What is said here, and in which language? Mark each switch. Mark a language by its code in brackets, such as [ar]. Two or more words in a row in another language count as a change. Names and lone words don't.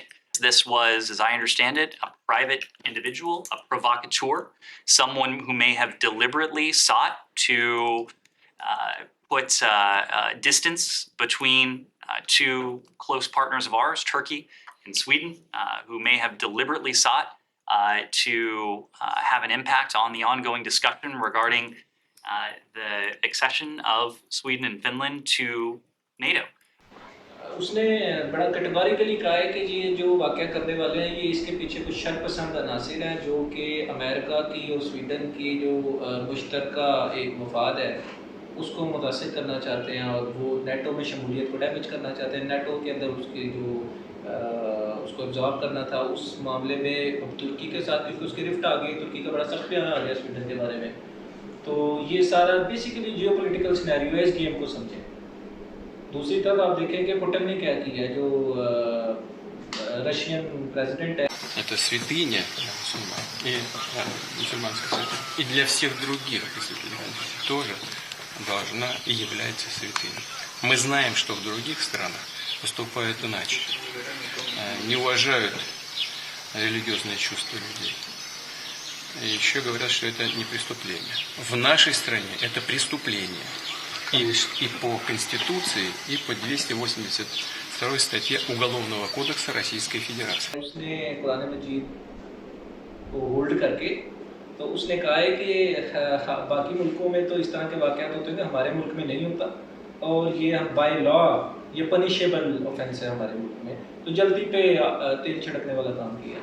[en] This was, as I understand it, a private individual, a provocateur, someone who may have deliberately sought to put distance between two close partners of ours, Turkey and Sweden, who may have deliberately sought to have an impact on the ongoing discussion regarding the accession of Sweden and Finland to NATO. [ur] اس نے بڑا کیٹیگوریکلی کہا ہے کہ یہ جو واقعہ کرنے والے ہیں یہ اس کے پیچھے کچھ شر پسند عناصر ہیں جو کہ امریکہ کی اور سویڈن کی جو مشترکہ ایک مفاد ہے اس کو متاثر کرنا چاہتے ہیں، اور وہ نیٹو میں شمولیت کو ڈیمیج کرنا چاہتے ہیں۔ نیٹو کے اندر اس کی جو اس کو ایبزارب کرنا تھا اس معاملے میں اب ترکی کے ساتھ کیونکہ اس کی رفٹ آ گئی، ترکی کا بڑا سخت بیان آ گیا سویڈن کے بارے میں، تو یہ سارا [en] basically geopolitical scenario [ur] ہے، اس گیم کو سمجھیں۔ دوسری طرف آپ دیکھیں کہ پوٹن نے کیا کیا ہے، جو [en] Russian President [ur] ہے. [ru] Это святыня для мусульман, и мусульманская святыня. И для всех других тоже должна и является святыней. Мы знаем, что в других странах поступают иначе. Не уважают религиозные чувства людей. И еще говорят, что это не преступление. В нашей стране это преступление. И по Конституции, и по 282 статье Уголовного кодекса Российской Федерации. [ur] اس نے قرآن مجید کو ہولڈ کر کے تو اس نے کہا ہے کہ باقی ملکوں میں تو اس طرح کے واقعات ہوتے ہیں، ہمارے ملک میں نہیں ہوتا، اور یہ [en] by law [ur] یہ [en] punishable offence [ur] ہے ہمارے ملک میں، تو جلدی پہ تیل چھڑکنے والا کام کیا.